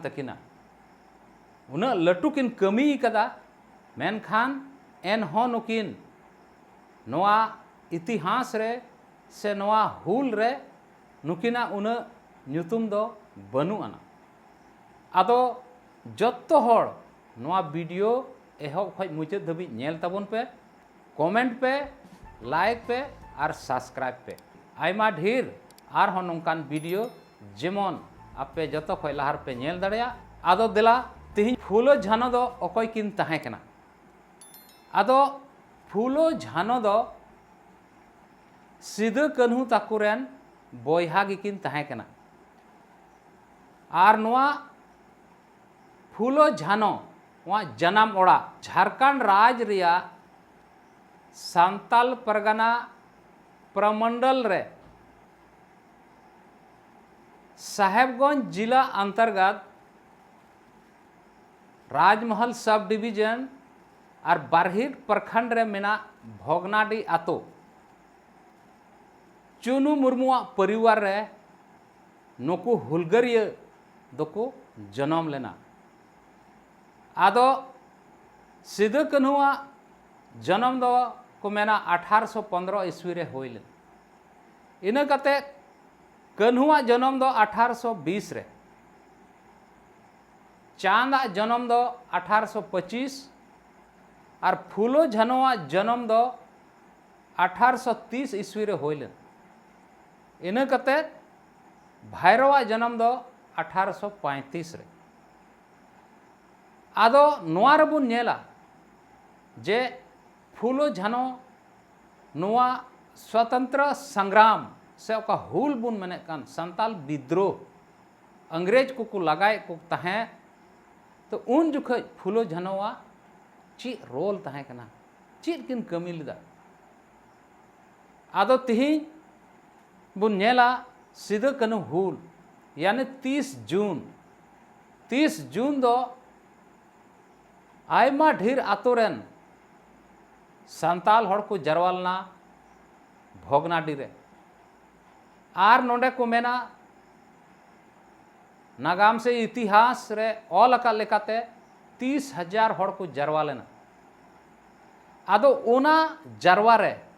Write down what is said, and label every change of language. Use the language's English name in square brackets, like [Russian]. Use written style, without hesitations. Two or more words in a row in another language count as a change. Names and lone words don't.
[Santali] तकिना उना लटू किन कमी कदा मेनखान एन हो नुकिन नवा इतिहास रे से नवा हुल रे नुकिना उना ᱧᱩᱛᱩᱢ दो बनु आना आदो जत्तो हड़ नवा वीडियो एहब खय मुचाद धाबी नेल ताबन पे कमेंट पे लाइक पे और सब्सक्राइब पे आयमा ढेर आर हो नोंकान वीडियो जेमन आपे जतो खय लहार पे नेल दाड़ेया आदो देला तिहिं फूलो झानो दो अकय किन ताहे कना आदो फूलो झानो दो सिदो कान्हू ताकुरेन बयहा गिकिन ताहे कना आर नवा फूलो झानो वहाँ जनाम ओड़ा झारखंड राज रिया सांताल परगना प्रमंडल रे साहेबगंज जिला अंतर्गत राजमहल [English] sub division [Santali] और बारहिट प्रखंड रे मेना भोगनाडी आतो चुनू मुर्मुआ परिवार रे नुकु हुलगरिया दोको जन्म लेना आदो सिदो कान्हुआ जन्म दो को मेना 1815 ईस्वी रे होइले इना कते कान्हुआ जन्म दो 1820 रे चांदा जन्म दो 1825 और फूलो झानोआ जन्म दो 1830 ईस्वी रे होइले इना कते भैरवा जन्म दो 1835 रे आदो नोआ रबुन नेला जे फूलो झानो नोआ [Hindi] स्वतंत्र संग्राम [Santali] से ओका हुल बुन मने कान [Hindi] संताल विद्रोह [Santali] अंग्रेज को लगाए को तहे तो उन जुखे फूलो झानोआ ची रोल तहे कना चीत किन कमी लिदा आदो तिही बुन नेला सिदो कान्हू हुल यानी 30 जून दो आयमा ढेर आतोरेन सांताल हड़ को जरवालना भोगनाडी रे आर नोंडे को मेना नागाम से इतिहास रे ऑल अका लेकाते 30,000 हड़ को जरवा लेना आदो ओना जरवा रे